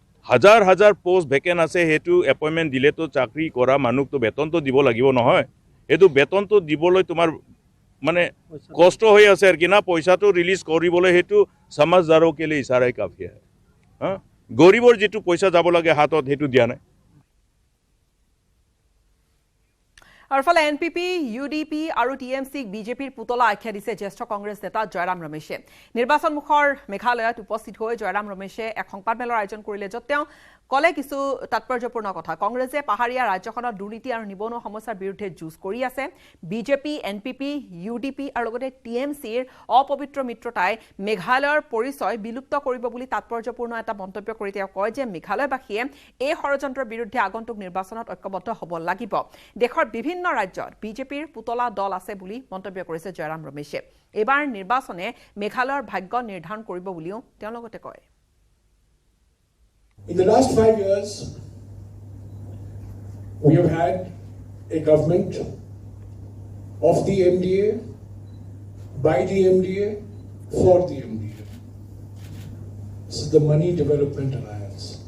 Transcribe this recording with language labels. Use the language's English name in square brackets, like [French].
[Assamese] হাজাৰ হাজাৰ post vacant আছে হেতু এপইন্টমেন্ট দিলে তো চাকৰি কৰা মানুহক তো বেতন তো দিব লাগিব নহয় এটো বেতন তো দিবলৈ তোমাৰ মানে কষ্ট হৈ আছে আর কি না পইচাটো ৰিলিজ কৰিবলৈ হেতু [Hindi] সমাজদাৰৰ के लिए ইশাৰাই কাফি है [Assamese] গৰিবৰ যেটো পইচা যাব লাগে হাতত হেতু দিয়া নাই আৰু ফালে এনপিপি ইউডিপি আৰু টিএমসি বিজেপিৰ পুতলা আখ্যা দিছে জ্যেষ্ঠ কংগ্ৰেছ নেতা জয়ৰাম ৰমেশে নিৰ্বাচন মুখৰ মেঘালয়ত উপস্থিত হৈ জয়ৰাম ৰমেশে এক সংবাদমেলৰ আয়োজন কৰিলে য'ত তেওঁ কলে কিছু তাৎপৰ্যপূৰ্ণ কথা কংগ্ৰেছে পাহাৰীয়া ৰাজ্যখনৰ দুৰ্নীতি আৰু নিবনুৱা সমস্যাৰ বিৰুদ্ধে যুঁজ কৰি আছে বিজেপি এনপিপি ইউডিপি আৰু লগতে টিএমচিৰ অপবিত্ৰ মিত্ৰতাই মেঘালয়ৰ পৰিচয় বিলুপ্ত কৰিব বুলি তাৎপৰ্যপূৰ্ণ এটা মন্তব্য কৰি তেওঁ কয় যে মেঘালয়বাসীয়ে এই ষড়যন্ত্ৰৰ বিৰুদ্ধে আগন্তুক নিৰ্বাচনত ঐক্যবদ্ধ হ'ব লাগিব দেশৰ বিভিন্ন ৰাজ্যত বিজেপিৰ পুতলা দল আছে বুলি মন্তব্য কৰিছে জয়ৰাম ৰমেশে এবাৰ নিৰ্বাচনে মেঘালয়ৰ ভাগ্য নিৰ্ধাৰণ কৰিব বুলিও তেওঁ লগতে কয় [English] In the last 5 years, we have had a government of the MDA, by the MDA, for the MDA. This is the Money Development Alliance.